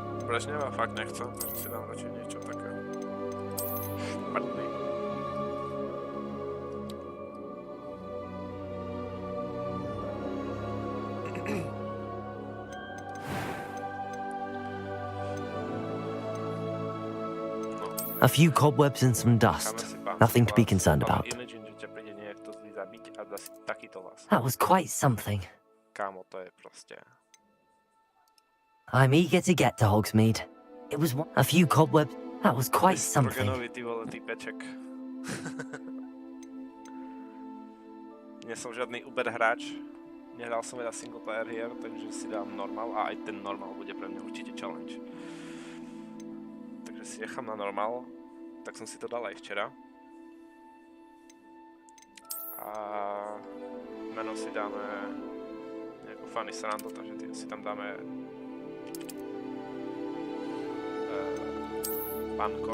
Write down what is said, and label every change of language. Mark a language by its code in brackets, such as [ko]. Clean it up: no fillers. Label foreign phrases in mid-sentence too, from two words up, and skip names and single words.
[sk] Brežneva fakt nechcem, takže si dám radšej niečo také špatný. [en] A few cobwebs and some dust. Nothing to be concerned about. That was quite something. [sk] Kámo, to je proste... [en] I'm eager to get to Hogsmeade. It was a few cobwebs. That was quite something. [cs] Ty vole, týpeček. [sk] Nie som žiadny Uber hráč. Nehral som veľa [en] single player [sk] hier, takže si dám normal a aj ten normal bude pre mňa určite challenge. Takže si nechám na normal. Tak som si to dal aj včera. A meno si dáme nejakú funny srandu, takže si tam dáme Panko.